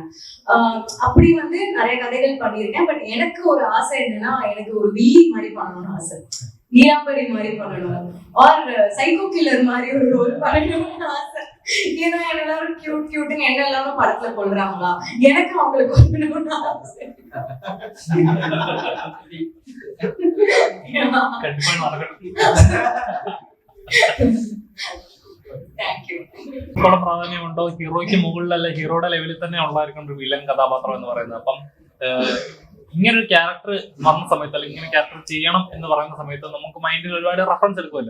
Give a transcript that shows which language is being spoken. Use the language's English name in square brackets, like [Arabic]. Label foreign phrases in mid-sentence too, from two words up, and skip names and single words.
[Tamil] அப்படி வந்து நிறைய கதைகள் பண்ணியிருக்கேன். பட் எனக்கு ஒரு ஆசை என்னன்னா, எனக்கு ஒரு வில்லி மாதிரி பண்ணணும்னு ஆசை, நீலாம்பரி மாதிரி பண்ணணும், ஆர் [English] psycho killer [Tamil] மாதிரி ஒரு ரோல் பண்ணணும்னு ஆசை. ஏன்னா எல்லாரும் கியூட்னு என்ன எல்லாமே படத்துல கொள்றாங்களா, எனக்கு அவங்களுக்கு கொள்ளணும்னு ஆசை. [Malayalam] പ്രാധാന്യമുണ്ടോ? ഹീറോയ്ക്ക് മുകളിലല്ല, ഹീറോയുടെ ലെവലിൽ തന്നെ ഉള്ളതായിരിക്കും ഒരു വില്ലൻ കഥാപാത്രം എന്ന് പറയുന്നത്. അപ്പം ഇങ്ങനൊരു ക്യാരക്ടർ വന്ന സമയത്ത്, അല്ലെങ്കിൽ ഇങ്ങനെ ക്യാരക്ടർ ചെയ്യണം എന്ന് പറയുന്ന സമയത്ത് നമുക്ക് മൈൻഡിൽ ഒരുപാട് റെഫറൻസ് എടുക്കുമല്ലോ.